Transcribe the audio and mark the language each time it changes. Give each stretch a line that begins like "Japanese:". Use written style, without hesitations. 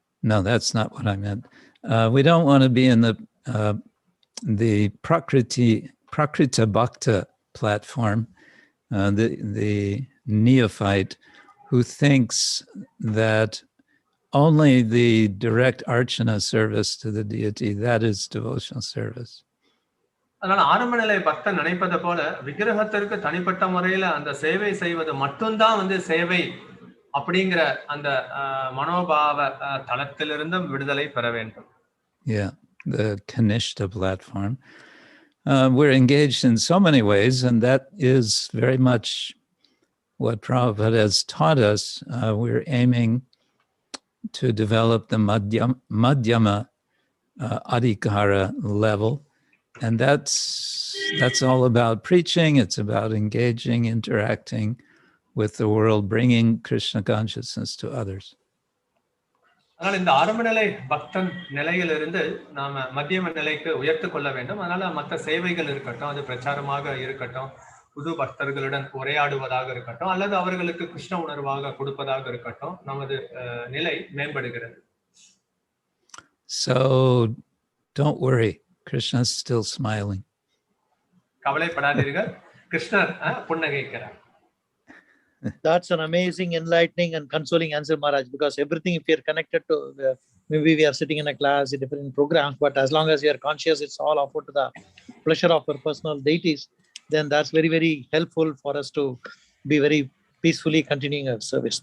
English: No, that's not what I meant. We don't want to be in the prakrita bhakta platform, the neophyte who thinks that only the direct archana service to the deity, that is devotional service.
Tamil: அதனால ஆரம்ப நிலை பக்தன் நினைப்பதை போல விக்கிரகத்திற்கு தனிப்பட்ட முறையில அந்த சேவை செய்வது மட்டும்தான் சேவை அப்படிங்கிற அந்த மனோபாவ தளத்திலிருந்தும் விடுதலை பெற வேண்டும்.
English: Yeah, the Kanishta platform. We're engaged in so many ways, and that is very much what Prabhupada has taught us. We're aiming to develop the Madhyama Adhikara level. And that's all about preaching. It's about engaging, interacting with the world, bringing Krishna consciousness to others.
Tamil: அதனால இந்த ஆரம்ப நிலை பக்தன் நிலையிலிருந்து நாம மத்தியம நிலைக்கு உயர்த்து கொள்ள வேண்டும். அதனால மற்ற சேவைகள் இருக்கட்டும், அது பிரச்சாரமாக இருக்கட்டும், புது பக்தர்களுடன் உரையாடுவதாக இருக்கட்டும், அல்லது அவர்களுக்கு கிருஷ்ண உணர்வாக கொடுப்பதாக இருக்கட்டும், நமது நிலை மேம்படுகிறது.
English: So don't worry, Krishna is still smiling.
Tamil: கவலைப்படாதீர்கள், கிருஷ்ணர் புன்னகைக்கிறார்.
English: That's an amazing, enlightening and consoling answer, Maharaj, because everything, if we are connected to, maybe we are sitting in a class, in different programs, but as long as we are conscious, it's all offered to the pleasure of our personal deities, then that's very, very helpful for us to be very peacefully continuing our service.